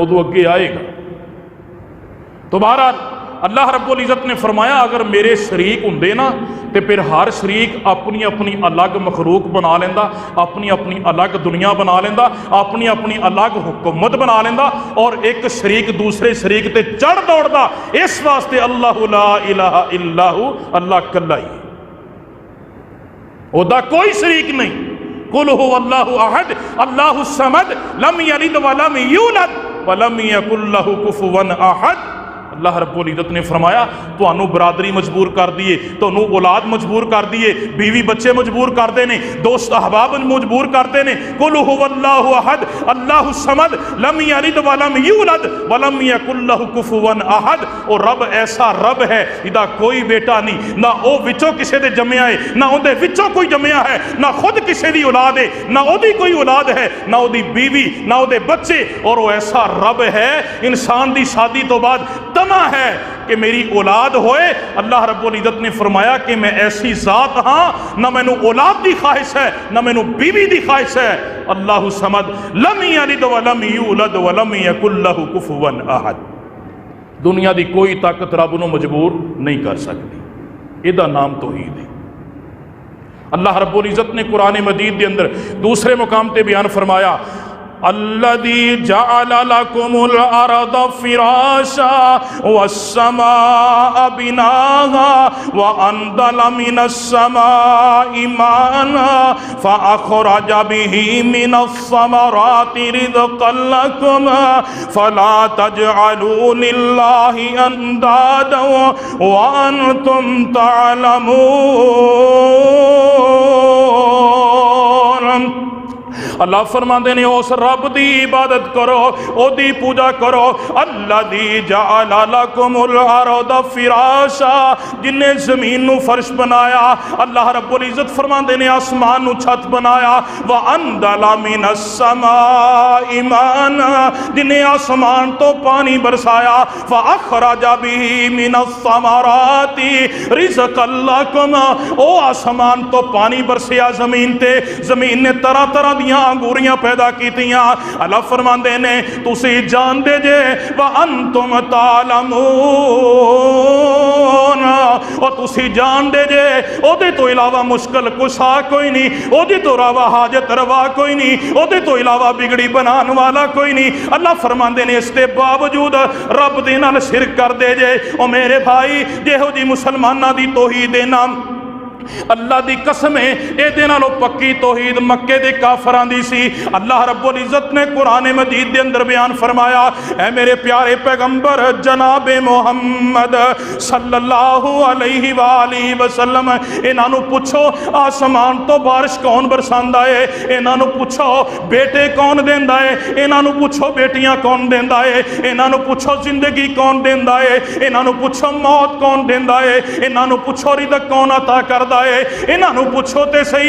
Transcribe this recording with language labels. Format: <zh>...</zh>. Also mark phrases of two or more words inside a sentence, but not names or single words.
<pa>موضوع اگے آئے گا تو بہرحال اللہ رب العزت نے فرمایا اگر میرے شریک ہوندے نا تے پھر ہر شریک اپنی اپنی الگ مخلوق بنا لیندا اپنی اپنی الگ دنیا بنا لیندا اپنی اپنی الگ حکومت بنا لیندا اور ایک شریک دوسرے شریک تے چڑھ دوڑدا اس واسطے اللہ</pa> <ar>لا الہ الا ہو</ar> <pa>اللہ کلا ہی اودا کوئی شریک نہیں</pa> <ar>قل هو اللہ احد اللہ الصمد لم یلد ولم یولد ولم يكن له كفوا أحد.</ar> <pa>ਅੱਲਾਹ ਰੱਬੁਲ ਇੱਜ਼ਤ ਨੇ ਫ਼ਰਮਾਇਆ ਤੁਹਾਨੂੰ ਬਰਾਦਰੀ ਮਜਬੂਰ ਕਰ ਦਿਏ, ਤੁਹਾਨੂੰ ਔਲਾਦ ਮਜਬੂਰ ਕਰ ਦਿਏ, ਬੀਵੀ ਬੱਚੇ ਮਜਬੂਰ ਕਰਤੇ ਨੇ, ਦੋਸਤ ਅਹਬਾਬ ਮਜਬੂਰ ਕਰਤੇ ਨੇ।</pa> <ar>قل هو الله أحد الله الصمد لم يلد ولم يولد ولم يكن له كفوا أحد.</ar> <pa>ਔਰ ਰੱਬ ਐਸਾ ਰੱਬ ਹੈ ਇਹਦਾ ਕੋਈ ਬੇਟਾ ਨਹੀਂ, ਨਾ ਉਹ ਵਿੱਚੋਂ ਕਿਸੀ ਦੇ ਜੰਮਿਆ ਹੈ, ਨਾ ਉਹਦੇ ਵਿੱਚੋਂ ਕੋਈ ਜੰਮਿਆ ਹੈ, ਨਾ ਖ਼ੁਦ ਕਿਸੀ ਦੀ ਔਲਾਦ ਹੈ, ਨਾ ਓਹਦੀ ਕੋਈ ਔਲਾਦ ਹੈ, ਨਾ ਓਹਦੀ ਬੀਵੀ, ਨਾ ਓਹਦੇ ਬੱਚੇ। ਔਰ ਉਹ ਐਸਾ ਰੱਬ ਹੈ ਇਨਸਾਨ ਦੀ ਸ਼ਾਦੀ ਤੋਂ ਬਾਅਦ ਤਮਾ ਹੈ ਕਿ ਮੇਰੀ ਔਲਾਦ ਹੋਏ। ਅੱਲਾਹ ਰੱਬੁਲ ਇੱਜ਼ਤ ਨੇ ਫ਼ਰਮਾਇਆ ਕਿ ਮੈਂ ਐਸੀ ਜ਼ਾਤ ਹਾਂ, ਨਾ ਮੈਨੂੰ ਔਲਾਦ ਦੀ ਖ਼ਾਹਿਸ਼ ਹੈ, ਨਾ ਮੈਨੂੰ ਬੀਵੀ ਦੀ ਖ਼ਾਹਿਸ਼ ਹੈ।</pa> <ar>الله الصمد لم يلد ولم يولد ولم يكن له كفوا أحد.</ar> <pa>ਦੁਨੀਆ ਦੀ ਕੋਈ ਤਾਕਤ ਰੱਬ ਨੂੰ ਮਜਬੂਰ ਨਹੀਂ ਕਰ ਸਕਤੀ। ਇਹਦਾ ਨਾਮ ਤੌਹੀਦ ਹੈ। ਅੱਲਾਹ ਰੱਬੁਲ ਇੱਜ਼ਤ ਨੇ ਕੁਰਾਨ ਮਜੀਦ ਕੇ ਅੰਦਰ ਦੂਸਰੇ ਮੁਕਾਮ ਤੇ ਬਯਾਨ ਫ਼ਰਮਾਇਆ</pa> <ar>الذي جعل لكم الأرض فراشا والسماء بناء وأنزل من السماء ماء فأخرج به من الثمرات رزقا لكم فلا تجعلوا لله أندادا وأنتم تعلمون.</ar> <pa>ਅੱਲਾਹ ਫ਼ਰਮਾਤੇ ਨੇ ਉਸ ਰੱਬ ਦੀ ਇਬਾਦਤ ਕਰੋ, ਓਹਦੀ ਪੂਜਾ ਕਰੋ।</pa> <ar>الذي جعل لكم الأرض فراشا,</ar> <pa>ਜਿਨ੍ਹੇਂ ਜ਼ਮੀਨ ਨੂੰ ਫ਼ਰਸ਼ ਬਣਾਇਆ। ਅੱਲਾਹ ਰੱਬੁਲ ਇੱਜ਼ਤ ਫ਼ਰਮਾਤੇ ਨੇ ਆਸਮਾਨ ਨੂੰ ਛੱਤ ਬਣਾਇਆ।</pa> <ar>وأنزل من السماء ماء,</ar> <pa>ਜਿਨ੍ਹੇਂ ਆਸਮਾਨ ਤੋਂ ਪਾਣੀ ਬਰਸਾਇਆ।</pa> <ar>وأخرج به من الثمرات رزقا لكم,</ar> <pa>ਓ ਆਸਮਾਨ ਤੋਂ ਪਾਣੀ ਬਰਸਿਆ ਜ਼ਮੀਨ ਤੇ, ਜ਼ਮੀਨ ਨੇ ਤਰ੍ਹਾਂ ਤਰ੍ਹਾਂ ਦੀਆਂ ਅੰਗੂਰੀਆਂ ਪੈਦਾ ਕੀਤੀਆਂ। ਅੱਲਾਹ ਫ਼ਰਮਾਂਦੇ ਨੇ ਤੁਸੀਂ ਜਾਣਦੇ ਜੇ</pa> <ar>وأنتم تعلمون,</ar> <pa>ਔਰ ਤੁਸੀਂ ਜਾਣਦੇ ਜੇ ਓਹਦੇ ਤੋਂ ਇਲਾਵਾ ਮੁਸ਼ਕਿਲ ਕੁਸ਼ਾ ਕੋਈ ਨਹੀਂ, ਓਹਦੇ ਤੋਂ ਇਲਾਵਾ ਹਾਜਤ ਰਵਾ ਕੋਈ ਨਹੀਂ, ਓਹਦੇ ਤੋਂ ਇਲਾਵਾ ਬਿਗੜੀ ਬਣਾਨੇ ਵਾਲਾ ਕੋਈ ਨਹੀਂ। ਅੱਲਾਹ ਫ਼ਰਮਾਂਦੇ ਨੇ ਇਸਕੇ ਬਾਵਜੂਦ ਰੱਬ ਦੇ ਨਾਲ ਸ਼ਿਰਕ ਕਰ ਦੇ ਜੇ। ਓ ਮੇਰੇ ਭਾਈ ਜੇਹੋ ਜੀ ਮੁਸਲਮਾਨਾਂ ਦੀ ਤੌਹੀਦ ਦੇ ਨਾਮ ਅੱਲਾਹ ਦੀ ਕਸਮ ਹੈ ਇਹਦੇ ਨਾਲੋਂ ਪੱਕੀ ਤੌਹੀਦ ਮੱਕੇ ਦੇ ਕਾਫ਼ਰਾਂ ਦੀ ਸੀ। ਅੱਲਾਹ ਰੱਬੁਲ ਇੱਜ਼ਤ ਨੇ ਕੁਰਾਨ ਮਜੀਦ ਦੇ ਅੰਦਰ ਬਯਾਨ ਫ਼ਰਮਾਇਆ ਐ ਮੇਰੇ ਪਿਆਰੇ ਪੈਗ਼ੰਬਰ ਜਨਾਬ ਮੁਹੰਮਦ</pa> <ar>صلى الله عليه وآله وسلم,</ar> <pa>ਇਨ੍ਹਾਂ ਨੂੰ ਪੁੱਛੋ ਆਸਮਾਨ ਤੋਂ ਬਾਰਿਸ਼ ਕੌਣ ਬਰਸਾਂਦਾ ਹੈ, ਇਨ੍ਹਾਂ ਨੂੰ ਪੁੱਛੋ ਬੇਟੇ ਕੌਣ ਦੇਂਦਾ ਹੈ, ਇਨ੍ਹਾਂ ਨੂੰ ਪੁੱਛੋ ਬੇਟੀਆਂ ਕੌਣ ਦੇਂਦਾ ਹੈ, ਇਨ੍ਹਾਂ ਨੂੰ ਪੁੱਛੋ ਜ਼ਿੰਦਗੀ ਕੌਣ ਦੇਂਦਾ ਹੈ, ਇਨ੍ਹਾਂ ਨੂੰ ਪੁੱਛੋ ਮੌਤ ਕੌਣ ਦੇਂਦਾ ਹੈ, ਇਨ੍ਹਾਂ ਨੂੰ ਪੁੱਛੋ ਰਿਜ਼ਕ ਕੌਣ ਅਤਾ ਕਰਦਾ ਹੈ, ਇਨ੍ਹਾਂ ਨੂੰ ਪੁੱਛੋ ਤੇ ਸਹੀ।</pa>